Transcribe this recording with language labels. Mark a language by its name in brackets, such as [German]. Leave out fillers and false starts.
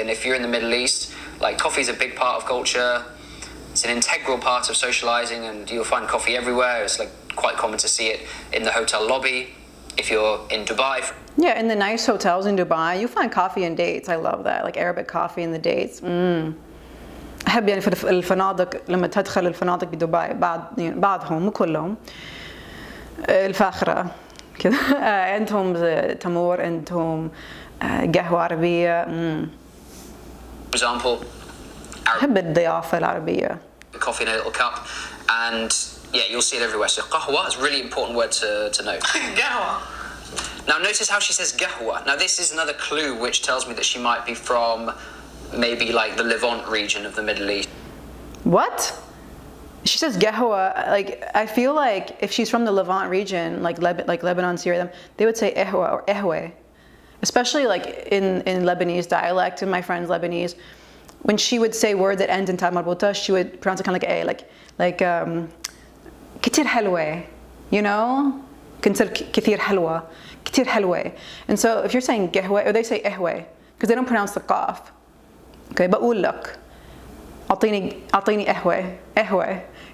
[English] And if you're in the Middle East, like coffee is a big part of culture. It's an integral part of socializing, and you'll find coffee everywhere. It's like quite common to see it in the hotel lobby. If you're in Dubai. Yeah, in the nice hotels in Dubai, you find coffee and dates. I love that, like Arabic coffee and the dates. [Arabic] أحب يعني في الفنادق لما تدخل الفنادق بدبي بعضهم مو كلهم الفاخرة كذا عندهم تمور عندهم قهوة عربية. [English] For example, [Arabic] أحب الضيافة العربية. [English] Coffee in a little cup, and yeah, you'll see it everywhere. So qahwa is a really important word to know. [Arabic] قهوة. [English] Now notice how she says qahwa. Now this is another clue which tells me that she might be from maybe like the Levant region of the Middle East. What? She says qahwa. Like I feel like if she's from the Levant region, like Lebanon, Syria, they would say ehwa or ehwe. Especially like in Lebanese dialect, and my friend's Lebanese, when she would say words that end in ta marbuta, she would pronounce it kind of like a, like [Arabic] كتير حلوة, [English] you know? Consider [Arabic] كتير حلوة, كتير حلوة. [English] And so if you're saying قهوة, or they say ehwe, because they don't pronounce the qaf. [Arabic] Okay, بقول لك أعطيني قهوة.